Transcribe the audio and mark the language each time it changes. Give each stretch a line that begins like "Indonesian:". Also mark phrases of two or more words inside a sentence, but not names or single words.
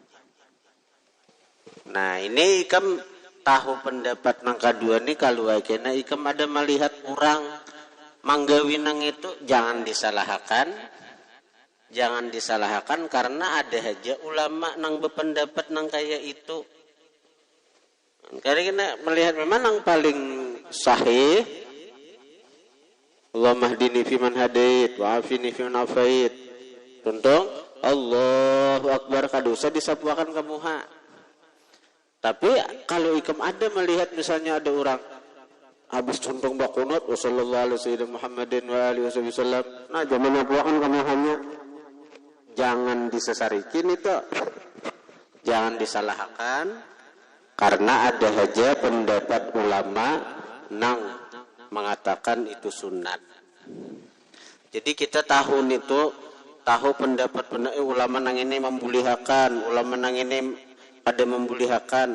Banjar: Nah, ini ikam tahu pendapat nang kedua ni, kalau kena ikam ada melihat orang manggawinang itu, jangan disalahkan karena ada aja ulama nang berpendapat nang kayak itu. Karena kita melihat memang nang paling sahih,
Arabic: اللهم اهدني فيمن هديت وعافني فيمن عافيت.
Banjar: Tuntung Allahu Akbar, kada usah disapuakan kamuha. Tapi kalau ikam ada melihat misalnya ada orang habis tuntung bakunut,
Arabic: وصلى الله على محمد وعلى آله وسلم,
Banjar: nah jangan menyapuakan kamuhanya, jangan disesarikin itu, jangan disalahkan, karena ada aja pendapat ulama nang mengatakan itu sunat. Jadi kita tahu pendapat ulama nang ini membulihakan, ulama nang ini pada membulihakan.